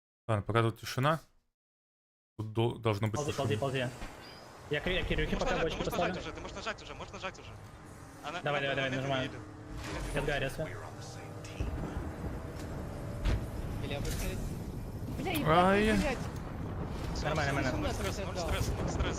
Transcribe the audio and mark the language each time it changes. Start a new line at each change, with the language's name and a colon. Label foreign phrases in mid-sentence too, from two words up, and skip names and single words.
Russian: Ладно, пока тут тишина. Тут должно быть Ползи, тишина. ползи, ползи. Я кирюхи пока бочку поставлю. Ты можешь нажать уже, можешь нажать уже. Давай, нажимаю. Эдгар, если. Ай. Нормально, нормально. Ноль стресс.